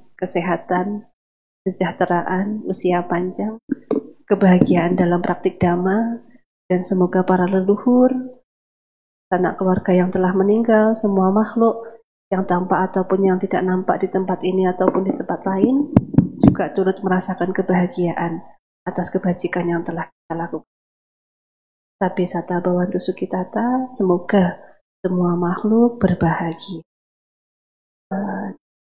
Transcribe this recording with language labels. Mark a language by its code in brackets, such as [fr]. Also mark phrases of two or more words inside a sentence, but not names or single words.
[id] kesehatan, kesejahteraan, usia panjang, kebahagiaan dalam praktik Dhamma, dan semoga para leluhur, sanak keluarga yang telah meninggal, semua makhluk yang tampak ataupun yang tidak nampak di tempat ini ataupun di tempat lain, juga turut merasakan kebahagiaan atas kebajikan yang telah kita lakukan. [pi] Sabi sata bhavantu sukhitata, [id] semoga semua makhluk berbahagia.